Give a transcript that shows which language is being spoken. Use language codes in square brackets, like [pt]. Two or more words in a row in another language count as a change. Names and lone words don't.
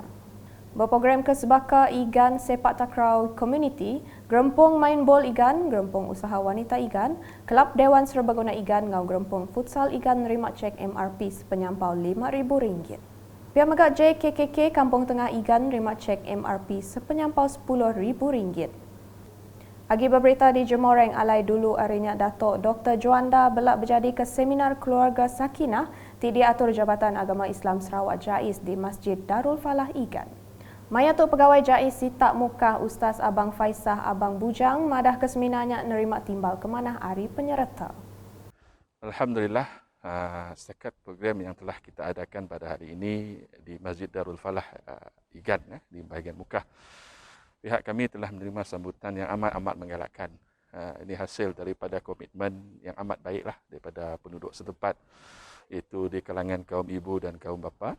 [iba] Berprogram ke Sebaka Igan Sepak Takraw Community, Gerempung Main Bol Igan, Gerempung Usaha Wanita Igan, Kelab Dewan Serbaguna Igan ngau Gerempung Futsal Igan nerima cek MRP sepenyampau RM5,000. Pihak Megat JKKK Kampung Tengah Igan nerima cek MRP sepenyampau RM10,000. Agi berberita di Jemoreng alai dulu harinya Datuk Dr. Juanda belak berjadi ke seminar keluarga Sakinah di diatur Jabatan Agama Islam Sarawak JAIS di Masjid Darul Falah Igan. Maya tu pegawai JAIS sitak muka Ustaz Abang Faisah Abang Bujang madah ke seminarnya nerima timbal kemanah hari penyerta. [ms] Alhamdulillah, setakat program yang telah kita adakan pada hari ini di Masjid Darul Falah Igan di bahagian muka. Pihak kami telah menerima sambutan yang amat-amat menggalakkan. Ini hasil daripada komitmen yang amat baiklah daripada penduduk setempat, iaitu di kalangan kaum ibu dan kaum bapa.